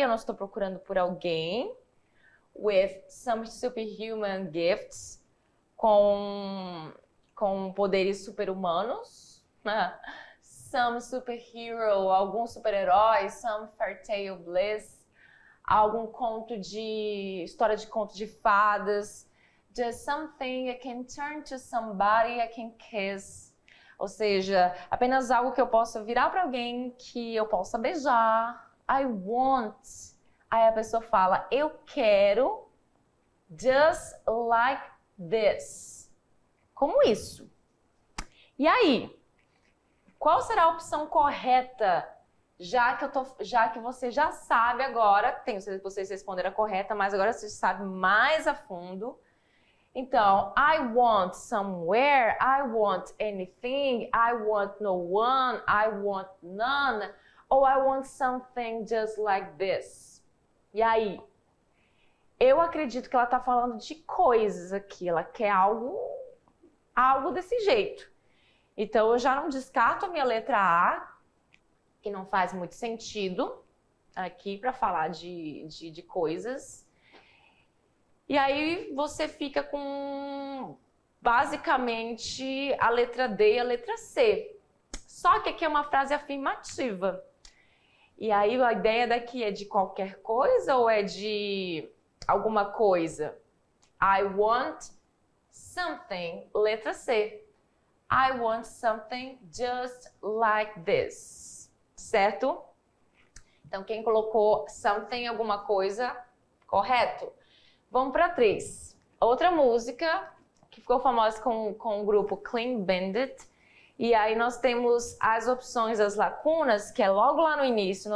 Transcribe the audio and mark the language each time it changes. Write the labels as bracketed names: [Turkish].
[Portuguese] Eu não estou procurando por alguém. [English] With some superhuman gifts. [Portuguese] Com poderes super-humanos. [English] Some superhero. [Portuguese] Algum super-herói. [English] Some fairy tale bliss. [Portuguese] Algum história de conto de fadas. [English] Just something I can turn to somebody I can kiss. [Portuguese] Ou seja, apenas algo que eu possa virar para alguém que eu possa beijar. [English] I want. [Portuguese] Aí a pessoa fala, eu quero. [English] Just like this. [Portuguese] Como isso? E aí? Qual será a opção correta? já que você já sabe agora, vocês responderam a correta, mas agora você sabe mais a fundo. [English] Então, I want somewhere, I want anything, I want no one, I want none, ou I want something just like this. [Portuguese] E aí? Eu acredito que ela está falando de coisas aqui, ela quer algo desse jeito. Então, eu já não descarto a minha letra A, que não faz muito sentido aqui para falar de coisas. E aí você fica com basicamente a letra D e a letra C. Só que aqui é uma frase afirmativa. E aí a ideia daqui é de qualquer coisa ou é de alguma coisa? [English] I want something, [Portuguese] letra C. [English] I want something just like this. [Portuguese] Certo? Então, quem colocou something, alguma coisa, correto? Vamos para 3. Outra música que ficou famosa com o grupo Clean Bandit. E aí nós temos as opções, as lacunas, que é logo lá no início.